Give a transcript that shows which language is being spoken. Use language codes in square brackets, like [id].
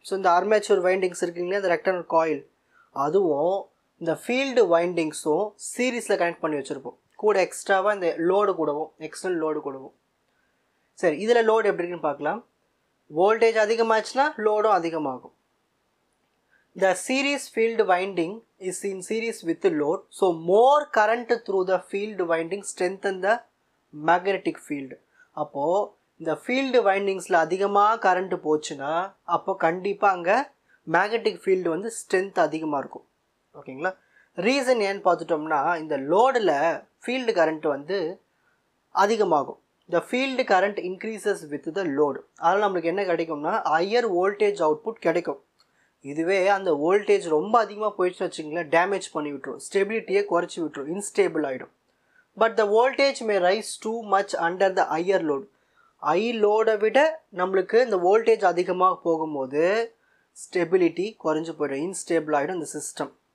[ta] So இந்த ஆர்மேச்சூர் windings இருக்குங்களே, அந்த ரெக்டாங்குலர் காயில், அதுவும் இந்த ஃபீல்டு வைண்டிங்ஸும் சீரீஸில் கனெக்ட் பண்ணி வச்சுருப்போம். கூட எக்ஸ்ட்ராவாக இந்த லோடு கூடவும், எக்ஸ்டர்னல் லோடு கூடவும். சரி, இதில் லோடு எப்படி இருக்குன்னு பார்க்கலாம். வோல்டேஜ் அதிகமாச்சுன்னா லோடும் அதிகமாகும். [en] The series field winding is in series with the load, so more current through the field winding strengthen the magnetic field. [ta] அப்போது இந்த ஃபீல்டு வைண்டிங்ஸில் அதிகமாக கரண்ட்டு போச்சுன்னா அப்போ கண்டிப்பாக அங்கே மேக்னெட்டிக் ஃபீல்டு ஸ்ட்ரென்த் அதிகமாக இருக்கும். ஓகேங்களா? ரீசன் ஏன்னு பார்த்துட்டோம்னா இந்த லோடில் ஃபீல்டு கரண்ட் அதிகமாகும். [en] The field current increases with the load. [ta] அதனால் நம்மளுக்கு என்ன கிடைக்கும்னா ஹையர் வோல்டேஜ் அவுட்புட் கிடைக்கும். இதுவே அந்த வோல்டேஜ் ரொம்ப அதிகமாக போயிடுச்சுன்னு வச்சுங்களேன், டேமேஜ் பண்ணி விட்டுரும், ஸ்டெபிலிட்டியை குறைச்சி விட்டுரும், இன்ஸ்டேபிள் ஆகிடும். [en] But the voltage may rise too much under the higher load. [ta] High லோடை விட நம்மளுக்கு இந்த வோல்டேஜ் அதிகமாக போகும்போது ஸ்டெபிலிட்டி குறைஞ்சி போய்டும், இன்ஸ்டேபிள் ஆகிடும் இந்த சிஸ்டம்.